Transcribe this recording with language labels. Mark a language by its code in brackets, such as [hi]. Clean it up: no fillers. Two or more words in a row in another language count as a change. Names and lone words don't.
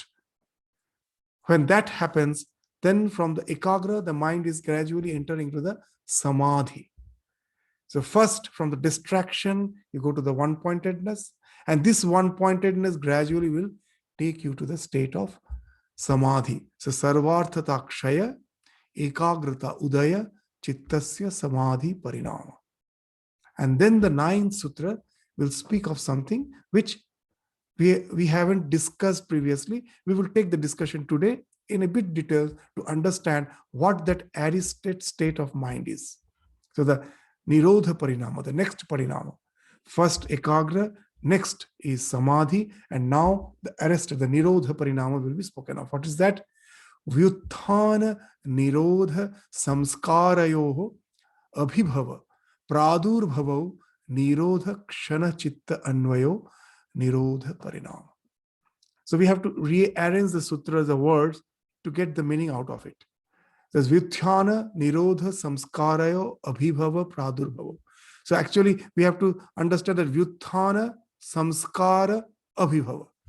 [en] When that happens, then from the ekagra, the mind is gradually entering into the samadhi. So first, from the distraction, you go to the one-pointedness, and this one-pointedness gradually will take you to the state of samadhi. [sa] So sarvarthata kshaya, ekagrata udaya, chittasya samadhi parinama. [en] And then the ninth sutra will speak of something which we haven't discussed previously. We will take the discussion today in a bit detail to understand what that arrested state of mind is. So the [sa] nirodha parinama, [en] the next parinama. First ekagra, next is samadhi, and now the arrested, the [sa] nirodha parinama [en] will be spoken of. What is that? [sa] Vyuthana nirodha samskarayoho abhibhava pradurbhavo nirodha kshana chitta anvayo nirodha parinama. [en] So we have to rearrange the sutras, the words, to get the meaning out of it. There's [sa] Vyuthana, Nirodha, Samskarayo, Abhibhava, Pradurbhava. [en] So actually, we have to understand that [sa] Vyuthana, Samskara, Abhibhava.